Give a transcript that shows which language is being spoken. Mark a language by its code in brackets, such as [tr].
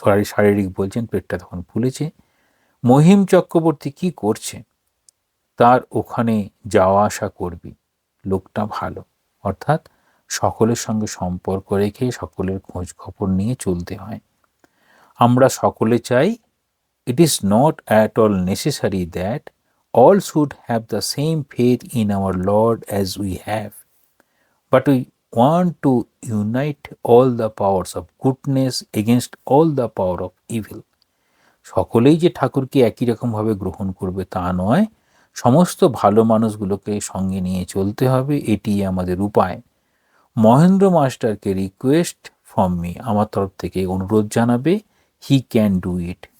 [bn] শারীরিক বলছেন, পেটটা তখন ফুলেছে। মহিম চক্রবর্তী কি করছে? তার ওখানে যাওয়া আসা করবি, লোকটা ভালো। অর্থাৎ সকলের সঙ্গে সম্পর্ক রেখে সকলের খোঁজ খবর নিয়ে চলতে হয়। আমরা সকলে চাই, [en] it is not at all necessary that all should have the same faith in our Lord as we have, but we want to unite all the powers of goodness against all the power of evil. [bn] সকলেই যে ঠাকুরকে একই রকমভাবে গ্রহণ করবে তা নয়, সমস্ত ভালো মানুষগুলোকে সঙ্গে নিয়ে চলতে হবে, এটি আমাদের উপায়। মহেন্দ্র মাস্টারকে [en] request from me, [bn] আমার তরফ থেকে অনুরোধ জানাবে, [en] He can do it.